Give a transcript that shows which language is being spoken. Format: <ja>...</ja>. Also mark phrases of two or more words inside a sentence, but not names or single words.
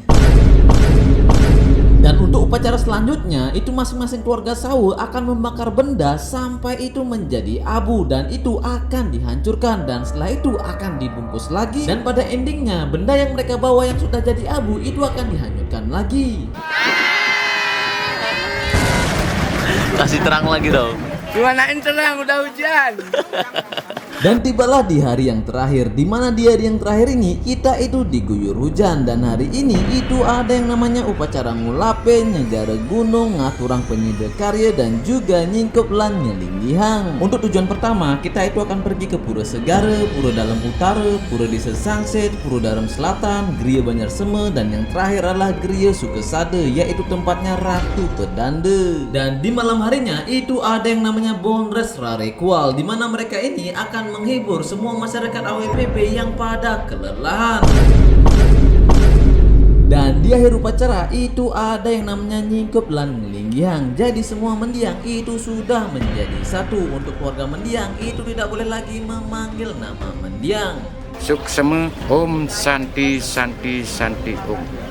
<id>Dan untuk upacara selanjutnya itu masing-masing keluarga Sawe akan membakar benda sampai itu menjadi abu dan itu akan dihancurkan dan setelah itu akan dibungkus lagi dan pada endingnya benda yang mereka bawa yang sudah jadi abu itu akan dihanyutkan lagi. Kasih terang lagi dong. Gimanain tenang, udah hujan. Dan tibalah di hari yang terakhir, di mana di hari yang terakhir ini kita itu diguyur hujan. Dan hari ini itu ada yang namanya upacara ngulape, nyegara gunung, ngaturang penyida karya dan juga nyingkep lan nyelinggihang. Untuk tujuan pertama kita itu akan pergi ke Pura Segara, Pura Dalam Utara, Pura Desa Sangset, Pura Daram Selatan, Gria Banjar Seme, dan yang terakhir adalah Gria Sukesade, yaitu tempatnya Ratu Pedanda. Dan di malam harinya itu ada yang namanya Bondres Rarekual, di mana mereka ini akan menghibur semua masyarakat AWPP yang pada kelelahan. Dan di akhir upacara itu ada yang namanya nyingkep lan ngelinggiang. Jadi semua mendiang itu sudah menjadi satu. Untuk keluarga mendiang itu tidak boleh lagi memanggil nama mendiang.</id> <sa>Suksema Om Santi Santi Santi Om.</sa>